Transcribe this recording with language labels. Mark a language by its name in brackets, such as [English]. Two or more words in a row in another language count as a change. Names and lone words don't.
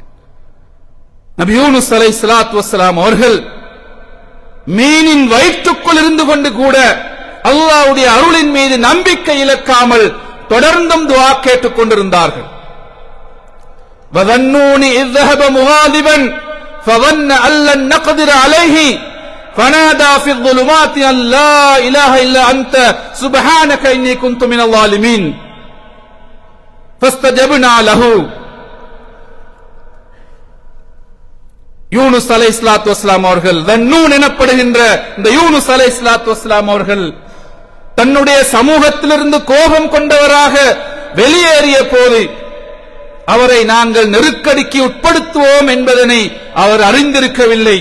[Tamil] நபி யூனுஸ் [Arabic] عليه الصلاة والسلام [Tamil] அவர்கள் மீனின் வயிற்றுக்குள் இருந்து கொண்டு கூட அல்லாஹ்வுடைய அருளின் மீது நம்பிக்கை இழக்காமல் தொடர்ந்தும் துஆ கேட்டுக் கொண்டிருந்தார்கள். [Arabic] வதன்னூனி இذ ذهب مغاضبا فظن أن لن نقدر عليه فنادى في الظلمات أن لا إله إلا أنت سبحانك إني كنت من الظالمين فاستجبنا له. [Tamil] யூனுஸ் [Arabic] عليه الصلاة والسلام [Tamil] அவர்கள், தன்னூன் எனப்படுகின்ற இந்த யூனுஸ் [Arabic] عليه الصلاة والسلام [Tamil] அவர்கள் தன்னுடைய சமூகத்திலிருந்து கோபம் கொண்டவராக வெளியேறிய போது அவரை நாங்கள் நெருக்கடிக்கு உட்படுத்துவோம் என்பதனை அவர் அறிந்திருக்கவில்லை.